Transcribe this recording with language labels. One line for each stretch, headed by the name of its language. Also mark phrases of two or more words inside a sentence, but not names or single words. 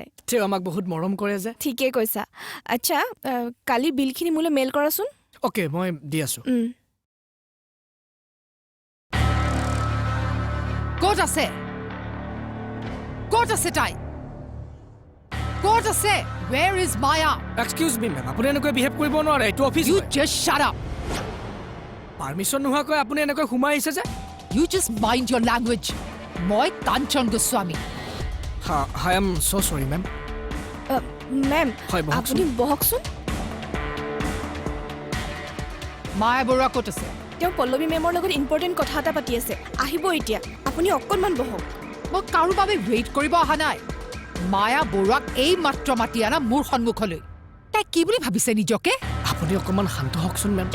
Assamese: তেওঁ আমাক বহুত মৰম কৰে যে। ঠিকেই কৈছা। আচ্ছা কালি বিলখিনি মোলৈ মেইল কৰাচোন। অ'কে মই দি আছোঁ। ক'ত আছে? ক'ত আছে তাই? ক'ত আছে?
English: Where is Maya? excuse me ma'am,
Assamese: আপুনি এনেকৈ বিহেভ কৰিব নোৱাৰে, এইটো অফিচ।
English: You just shut up.
Assamese: পাৰ্মিশ্যন নোহোৱাকৈ আপুনি এনেকৈ সোমাই আহিছে যে।
English: You just mind your language.
Assamese: মই কাঞ্চন গোস্বামী।
English: I am so sorry ma'am.
Assamese: মেম হয়, বহকচোন। আপুনি বহকচোন। মায়া বৰুৱা ক'ত আছে? তেওঁ পল্লৱী মেমৰ লগত ইম্পৰ্টেণ্ট কথা এটা পাতি আছে, আহিব এতিয়া। আপুনি অকণমান বহক। মই কাৰো বাবে ৱেইট কৰিব অহা নাই। মায়া বৰুৱাক এই মাত্ৰ মাতি আনা মোৰ সন্মুখলৈ। তাই কি বুলি ভাবিছে নিজকে? আপুনি অকণমান শান্ত হওকচোন মেম।